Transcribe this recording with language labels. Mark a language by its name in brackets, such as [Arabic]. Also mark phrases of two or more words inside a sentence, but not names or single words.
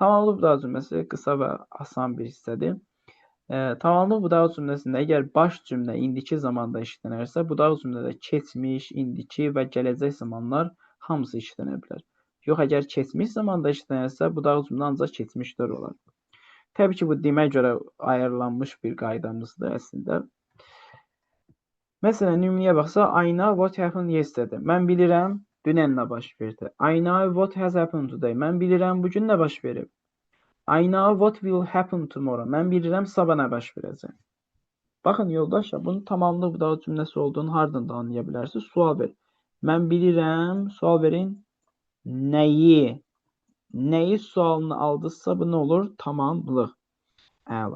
[Azerbaijani] Tamamlı budağı cümləsi qısa və asan bir hissədir. Tamamlı budağı cümləsində əgər baş cümlə indiki zamanda işlənərsə, budağı cümlədə keçmiş, indiki və gələcək zamanlar hamısı işlənə bilər. Yox, əgər keçmiş zamanda işlənərsə, budağı cümlə ancaq keçmişlər olar. Təbii ki, bu demə görə ayarlanmış bir qaydamızdır əslində. Məsələn, nümunəyə baxsa, [English] I know what happened yesterday. [Azerbaijani] Mən bilirəm, dünən nə baş verdi. [English] I know what has happened today. [Azerbaijani] Mən bilirəm, bugün nə baş verib. [English] I know what will happen tomorrow. [Azerbaijani] Mən bilirəm, sabah nə baş verəcək. Baxın, yoldaşlar, bunun tamamlı budağı cümləsi olduğunu hardan da anlaya bilərsiniz? Sual ver. Mən bilirəm, sual verin, nəyi? Nəyi sualını aldınızsa, bu nə olur? Tamamlıq. Əla.